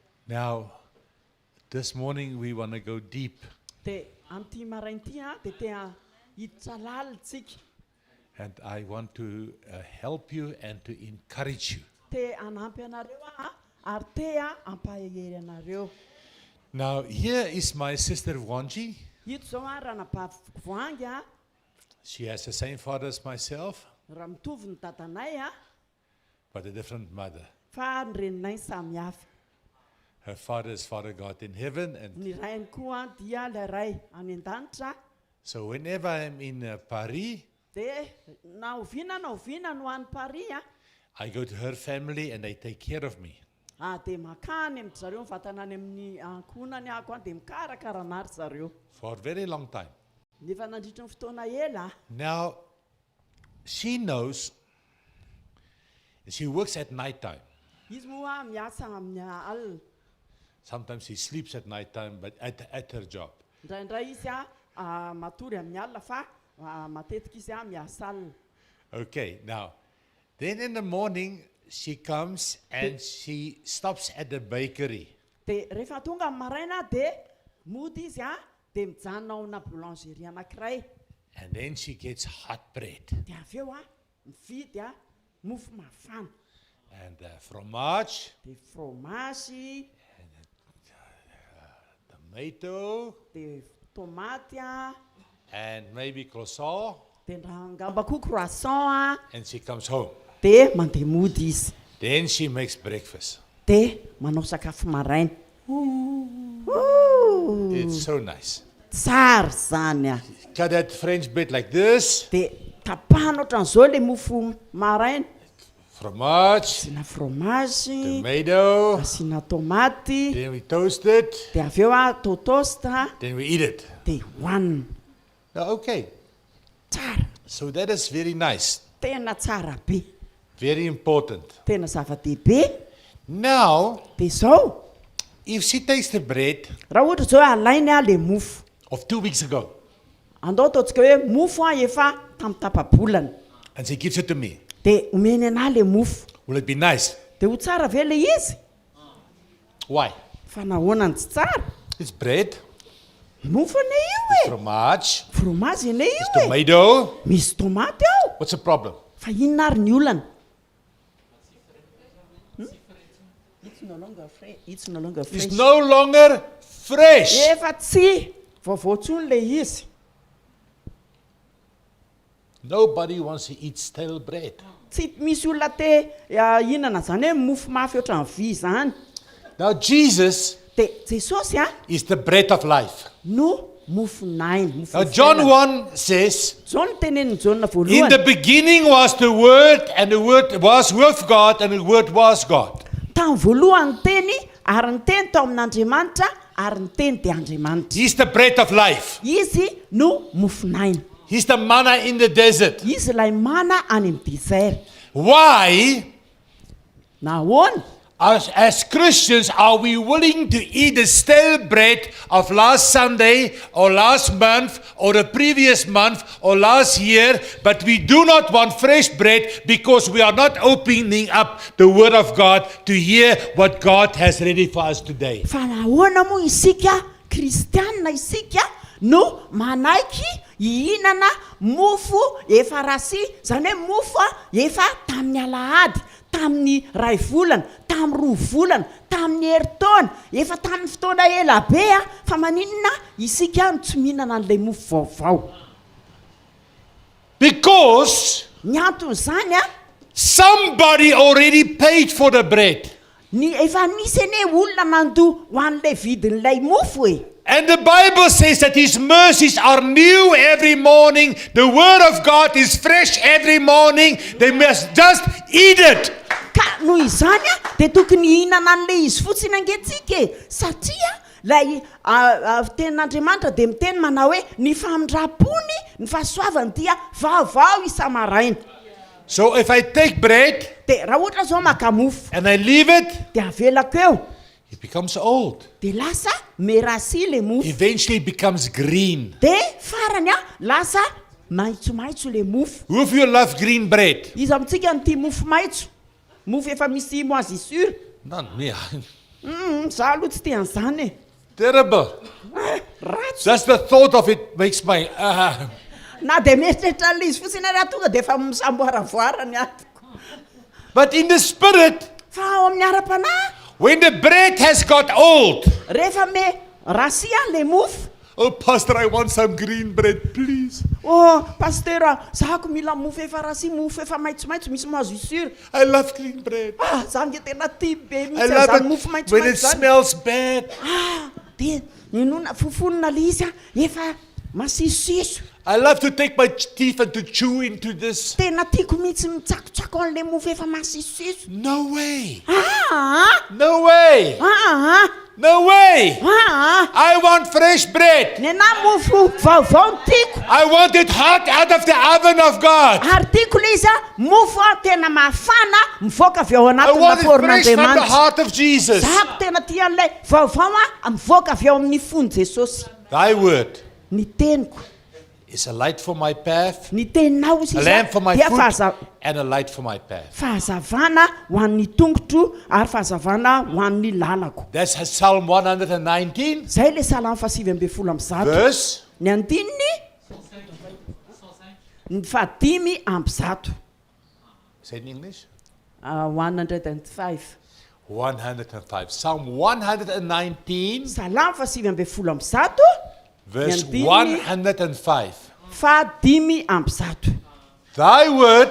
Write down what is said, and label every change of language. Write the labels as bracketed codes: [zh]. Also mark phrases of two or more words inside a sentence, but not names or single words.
[en] Now, this morning we want to go deep. [mg] Dia amin'ity marain'ity dia tia hiditra lalitsika. [en] And I want to help you and to encourage you. [mg] Dia hanampy anareo ary tia hampahery anareo. [en] Now, here is my sister Wanji. [mg] Ito zao ranabavy Voangy [en] She has the same father as myself, [mg] raha mitovy ny dadanay [en] but a different mother. [mg] fa ny reninay samihafa. [en] Her father is Father God in heaven. And [mg] Ny rainy koa dia ilay ray any an-danitra. [en] so whenever I'm in Paris, [mg] Dia na oviana no any Paris [en] I go to her family and they take care of me. [mg] dia makany amin'ny zareo mivatana any amin'ny ankonany ako dia mikarakara anary zareo. [en] For a very long time. [mg] Nefa nandritra ny fotoana ela. [en] Now, she knows, she works at night time. [mg] Izy moa miasa amin'ny alina. [en] Sometimes she sleeps at night time, but at her job. [mg] Indraindray izy matory amin'ny alina fa matetika izy miasa alina. [en] Okay, now, then in the morning, she comes and she stops at the bakery. [mg] Dia rehefa tonga amin'ny maraina dia mody izy dia mijanona ao ana boulangerie anankiray. [en] And then she gets hot bread [mg] Dia avy eo mividy mofo mafana. [en] and fromage, [mg] Dia fromage, [en] tomato, [mg] dia tomaty [en] and maybe croissant, [mg] dia angamba koa croissant [en] and she comes home. [mg] dia mandeha mody izy. [en] Then she makes breakfast. [mg] Dia manao sakafo maraina. [en] It's so nice. [mg] Tsara zany [en] Cut that French bread like this, [mg] Dia tapahana ohatran'izao ilay mofo maraina. [en] fromage, [mg] Asiana fromage, [en] tomato, [mg] asiana tomaty, [en] then we toast it, [mg] dia avy eo atao toast [en] then we eat it. [mg] dia hohanina. [en] Now, okay, [mg] Tsara, [en] so that is very nice, [mg] tena tsara be, [en] very important. [mg] tena zava-dehibe. [en] Now, [mg] Dia izao [en] if she takes the bread [mg] raha ohatra zao alainy ilay mofo, [en] of 2 weeks ago [mg] andao ataontsika hoe mofo efa tamin'ny tapa-bolana, [en] and she gives it to me, [mg] dia omeny anahy ilay mofo, [en] will it be nice? [mg] dia ho tsara ve ilay izy? [en] Why? [mg] Fa nahoana ny tsy tsara? [en] It's bread, [mg] Mofo ane io [en] fromage, [mg] fromage ane io [en] tomato. [mg] misy tomaty ao. [en] What's the problem? [mg] Fa inona ary ny olana? [en] It's no longer fresh. It's no longer fresh. It's no longer fresh. [mg] Efa tsy vaovao tsony ilay izy. [en] Nobody wants to eat stale bread. [mg] Tsy misy olona te hihinana zany hoe mofo mafy ohatran'ny vy zany. [en] Now Jesus [mg] Dia Jesosy [en] is the bread of life. [mg] no mofo nainy. Mofo [en] Now John [mg] fiainana. [en] 1 says, [mg] Zao no tenenin'ny Jaona [en] in the [mg] voalohany. [en] beginning was the Word, and the Word was with God, and the Word was God. [mg] Tamin'ny voalohany ny teny ary ny teny tao amin'Andriamanitra ary ny teny dia Andriamanitra. [en] He's the bread of life. [mg] Izy no mofo nainy. [en] He's the manna in the desert. [mg] Izy ilay mana any amin'ny désert. [en] Why, [mg] Nahoana? [en] as Christians, are we willing to eat the stale bread of last Sunday or last month or the previous month or last year, but we do not want fresh bread because we are not opening up the Word of God to hear what God has ready for us today? [mg] Fa nahoana moa isika kristianina isika no manaiky hihinana mofo efa rasy, zany hoe mofo efa tamin'ny alahady, tamin'ny ray volana, tamin'ny roa volana, tamin'ny herintaona, efa tamin'ny fotoana ela be fa maninona isika no tsy mihinana an'ilay mofo vaovao. [en] Because [mg] Ny antony zany [en] somebody already paid for the bread. [mg] ny efa misy ene olona nandoa ho an'ilay vidin'ilay mofo e. [en] And the Bible says that His mercies are new every morning. The Word of God is fresh every morning. They must just eat it. [mg] Ka noho izany dia tokony hihinana an'ilay izy fotsiny angentsika e, satria lay tenin'Andriamanitra dia miteny manao hoe ny famindram-pony ny fahasoavany dia vaovao isa-maraina. [en] So if I take bread [mg] Dia raha ohatra zao maka mofo [en] and I leave it, [mg] dia avelako eo [en] it becomes old. [mg] dia lasa merasy ilay mofo, [en] Eventually it becomes green. [mg] dia farany lasa maitsomaitso ilay mofo. [en] Who of you love green bread? [mg] Izy amintsika ny tia mofo maitso, mofo efa misy moisissure. [en] Not me. [mg] Za aloha tsy tean'izany e. [en] Terrible. [mg] Ratsy. [en] Just the thought of it makes my... [mg] Na dia mieritreritra le izy fotsiny raha tonga dia efa misamboaravoarany atoko. [en] But in the spirit, [mg] Fa ao amin'ny ara-panahy, [en] when the bread has got old, [mg] rehefa me rasia le mofo. [en] oh, Pastor, I want some green bread, please. [mg] Pastera, zahako mila mofo efa rasia, mofo efa maitsomaitso, misy mazo isura. [en] I love green bread. [mg] Za nge tena tia be [en] I [mg] mihitsy [en] love [mg] zany mofo [en] it when it [mg] maitsomaitso zany. [en] smells bad. [mg] Dia inona fofonina le izy efa masisosiso. [en] I love to take my teeth and to chew into this. [mg] Tena tiako mihitsy mitsakotsako an'le mofo efa masisosiso. [en] No way. Ah! No way. Ah! No way. Ah! I want fresh bread. [mg] Nena mofo vaovao no tiako. [en] I want it hot out of the oven of God. [mg] Ary tiako le izy mofo tena mafana mivoaka avy ao [en] I [mg] anatin'ny [en] want it fresh from the [mg] lafaorin'Andriamanitra. [en] heart of Jesus. [mg] Zahako tena tia an'ilay vaovao mivoaka avy ao amin'ny fony Jesosy. [en] Thy word [mg] Ny teniko, [en] is a light for my path, [mg] ny teninao izy [en] a lamp for my [mg] dia [en] foot, and a light for my path. [mg] fahazavana ho an'ny tongotro ary fahazavana ho an'ny lalako. [en] That's Psalm 119, [mg] Zay le salamo 7:100. [en] verse. [mg] Ny andininy ny 5:100. [en] Say it in English. 105. 105. Psalm 119, [mg] Salamo 7:100. [en] verse [mg] Andini. [en] 105. [mg] 5:100. [en] Thy word